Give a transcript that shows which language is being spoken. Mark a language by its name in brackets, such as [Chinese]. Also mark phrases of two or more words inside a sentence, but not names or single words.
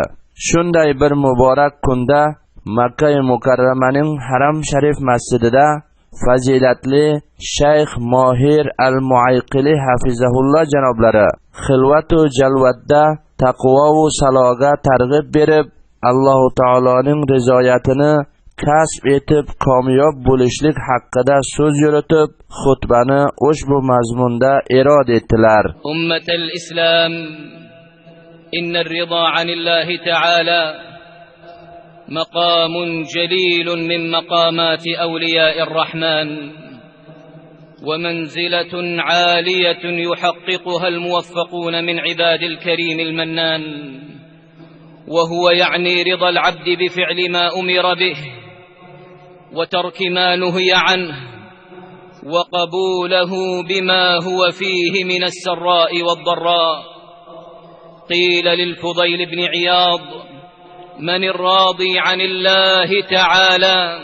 [Uzbek] Shunday bir muborak kunda Makka Mukarramaning Haram Sharif masjidida fazilatli Shayx Mohir al-Muayqili hafizahulloh janoblari xilvat va jalvatda taqvo va saloga targ'ib berib, Alloh taoloning rizoyatini kasb etib kamyob bo'lishlik haqida so'z yuritib, xutbani ushbu mazmunda irod etdilar. [Arabic] أمة الإسلام إن الرضا عن الله تعالى مقام جليل من مقامات أولياء الرحمن ومنزلة عالية يحققها الموفقون من عباد الكريم المنان وهو يعني رضا العبد بفعل ما أمر به وترك ما نهي عنه وقبوله بما هو فيه من السراء والضراء. قيل للفضيل بن عياض: من الراضي عن الله تعالى؟